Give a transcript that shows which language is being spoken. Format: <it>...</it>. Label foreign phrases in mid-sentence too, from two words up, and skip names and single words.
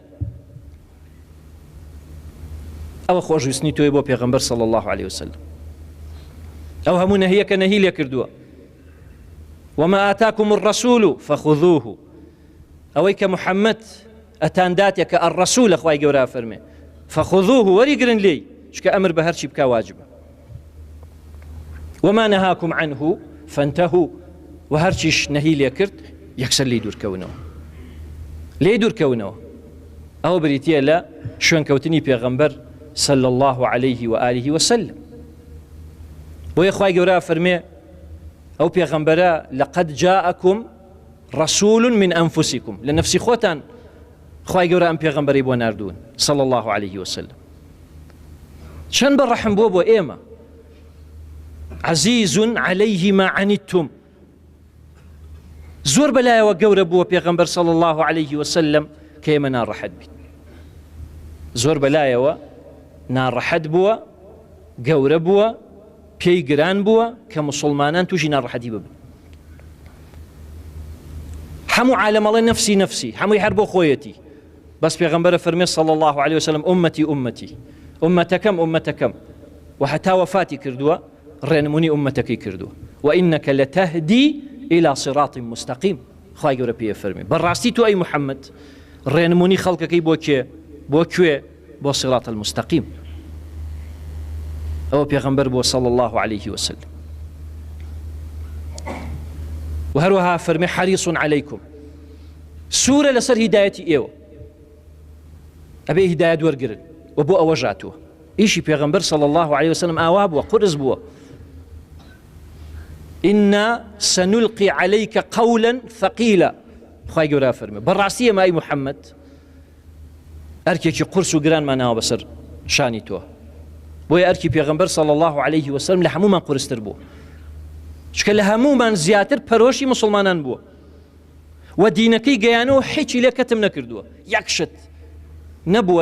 <ckb>ئەوە خۆشویستنی تۆی بۆ پێغەمبەر</ckb> <ar>صلی الله عليه وسلم.</ar> <ckb>ئەو هەموو نەهیەکە نەهی لێ کردووە.</ckb> <ar>وما ئاتاکم الرەسوول فخذوه،</ar> <ckb>ئەوەی کە محەممەد ئەتان داتێک کە الرەسوولە خوای گەورە فەرمێ فخذوه وەریگرن لێی، چکە ئەمر بە هەرچی بکا واجبە.</ckb> <ar>وما نەهاکم عنه فانتهوا،</ar> <ckb>و هەرچیش نەهی لێ کرد یەکسەر لێی دوورکەونەوە، لێی دوورکەونەوە. ئەوە بریتیە لە شوێنکەوتنی پێغەمبەر</ckb> <ar>صلی الله عليه وآله وسلم.</ar> <ckb>بۆیە خوای گەورە فەرمێ ئەو پێغەمبەرە</ckb> <ar>لەقەد جاءکم رسول من أنفسكم،</ar> <ckb>لە نەفسی خۆتان خوای گەورە ئەم پێغەمبەرەی بۆ ناردوون</ckb> <ar>صلی الله عليه وسلم.</ar> <ckb>چەند بەڕەحم بۆ ئێمە،</ckb> <ar>عزیز عليه ما عنتم،</ar> <ckb>زۆر بەلایەوە گەورە بووە پێغەمبەر</ckb> <ar>صلی الله عليه وسلم</ar> <ckb>کە ئێمە ناڕەحەت بین. زۆر بەلایەوە ناڕەحەت بووە، گەورە بووە، پێی گران بووە کە مسلمانان تووشی ناڕەحەتی ببن. هەموو عالەمەڵێ نەفسی نەفسی، هەمووی هەر بۆ خۆیەتی. بەس پێغەمبەرە فەرمێ</ckb> <ar>صلی الله عليه وسلم</ar> <ckb>ئومەتی ئومەتی، ئومەتەکەم ئومەتەکەم، و هەتا وەفاتی کردووە ڕێنمونی ئومەتەکەی کردووە.</ckb> <ar>وإنك لتهدي إلى صراط مستقيم،</ar> <ckb>خوای گەورە پێ فەرمێ بەڕاستی تۆ ئەی محەممەد ڕێنمونی خەڵکەکەی بۆ کێ؟ بۆ کوێ؟ بۆ</ckb> <ar>صراط المستقيم.</ar> <ckb>ئەوە پێغەمبەر بۆ</ckb> <ar>صلی الله عليه وسلم.</ar> <ckb>و هەروەها فەرمێ</ckb> <ar>حەریص عەلەیکم،</ar> <ckb>سوورە لەسەر هیدایەتی ئێوە، ئەبێ هیدایەت وەرگرن، و بۆ ئەوە ژاتووە. ئیشی پێغەمبەر</ckb> <ar>صلی الله عليه وسلم</ar> <ckb>ئاوا بووە، قورس بووە.</ckb> <ar>إنا سنلقي عليك قولا ثقيلا،</ar> <ckb>خوای گەورە فەرمێ بەڕاستی ئێمە ئەی محەممەد ئەرکێکی قورس و گرانمان ناوە بەسەر شانی تۆ. بۆیە ئەرکی پێغەمبەر</ckb> <ar>صلی الله عليه وسلم</ar> <ckb>لە هەموومان قورستر بووە، چکە لە هەموومان زیاتر پەرۆشی مسلمانان بووە، و دینەکەی گەیانەوە هیچی لێ کەتم نەکردووە، یەک شت نەبووە.</ckb>